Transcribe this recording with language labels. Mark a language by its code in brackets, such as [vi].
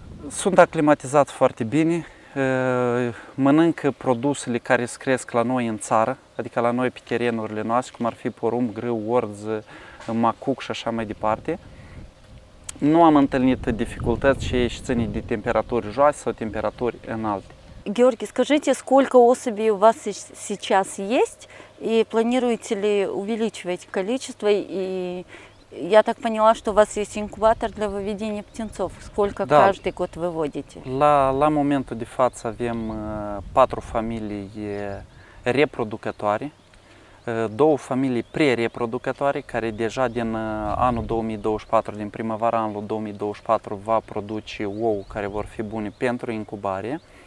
[ro] Sunt aclimatizați foarte bine. Mănâncă produsele care se cresc la noi în țară, adică la noi pe terenurile noastre, cum ar fi porumb, grâu, orz, macuc și așa mai departe. Nu am întâlnit dificultăți și ei țin de temperaturi joase sau temperaturi înalte. [ru] Георгий, скажите, сколько особей у вас сейчас есть и планируете ли увеличивать количество и я так поняла, что у вас есть инкубатор для выведения птенцов. Сколько каждый год выводите? [ro] La momentul de față avem 4 familii reproducătoare, 2 familii pre-reproducătoare care deja din anul 2024, din primăvara anului 2024 va produce ou care vor fi bune pentru incubare.